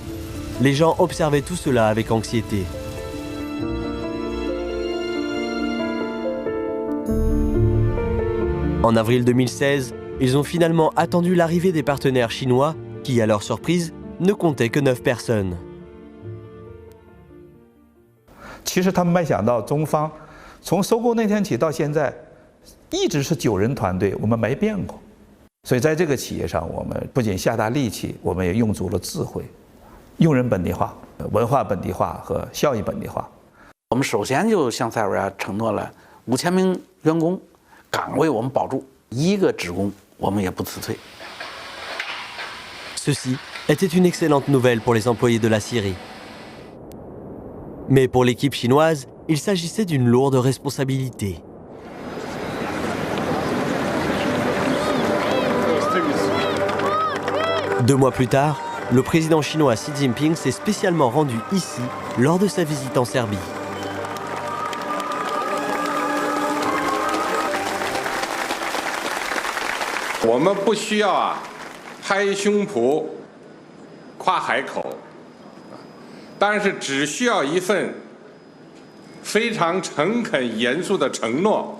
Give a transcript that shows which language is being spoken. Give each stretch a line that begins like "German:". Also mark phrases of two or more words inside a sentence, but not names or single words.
French: Les gens observaient tout cela avec anxiété. En avril 2016, ils ont finalement attendu l'arrivée des partenaires chinois qui, à leur surprise, ne comptaient que 9 personnes.
Chinese: 其实他们没想到，中方从收购那天起到现在，一直是9人团队，我们没变过。所以在这个企业上，我们不仅下大力气，我们也用足了智慧，用人本地化、文化本地化和效益本地化。我们首先就向塞尔维亚承诺了5000名员工。岗位我们保住，1个职工我们也不辞退。
French: Ceci était une excellente nouvelle pour les employés de la Syrie. Mais pour l'équipe chinoise, il s'agissait d'une lourde responsabilité. Deux mois plus tard, le président chinois Xi Jinping s'est spécialement rendu ici lors de sa visite en Serbie.
Chinese: « 我们不需要拍胸脯、夸海口，但是只需要一份非常诚恳、严肃的承诺。